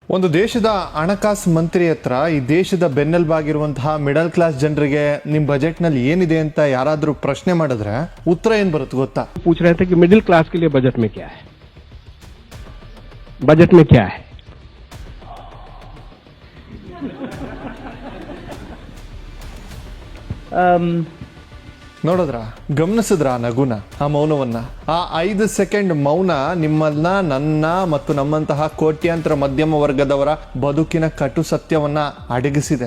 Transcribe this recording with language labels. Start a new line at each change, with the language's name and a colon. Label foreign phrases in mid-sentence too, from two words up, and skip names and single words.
Kannada: ಒಂದು ದೇಶದ ಹಣಕಾಸು ಮಂತ್ರಿ ಹತ್ರ ಈ ದೇಶದ ಬೆನ್ನೆಲುಬಾಗಿರುವಂತಹ
English: middle class
Kannada: ಜನರಿಗೆ ನಿಮ್ಮ ಬಜೆಟ್ ನಲ್ಲಿ ಏನಿದೆ ಅಂತ ಯಾರಾದ್ರೂ ಪ್ರಶ್ನೆ ಮಾಡಿದ್ರೆ ಉತ್ತರ ಏನ್ ಬರುತ್ತೆ ಗೊತ್ತಾ?
Hindi: पूछ रहे थे कि
English: middle class
Hindi: के लिए बजट में क्या है, बजट में क्या है।
Kannada: ನೋಡಿದ್ರ, ಗಮನಿಸಿದ್ರ ಆ ನಗುನ, ಆ ಮೌನವನ್ನ? ಆ 5 ಸೆಕೆಂಡ್ ಮೌನ ನಿಮ್ಮನ್ನ, ನನ್ನ ಮತ್ತು ನಮ್ಮಂತಹ ಕೋಟ್ಯಾಂತರ ಮಧ್ಯಮ ವರ್ಗದವರ ಬದುಕಿನ ಕಟು ಸತ್ಯವನ್ನ ಅಡಗಿಸಿದೆ.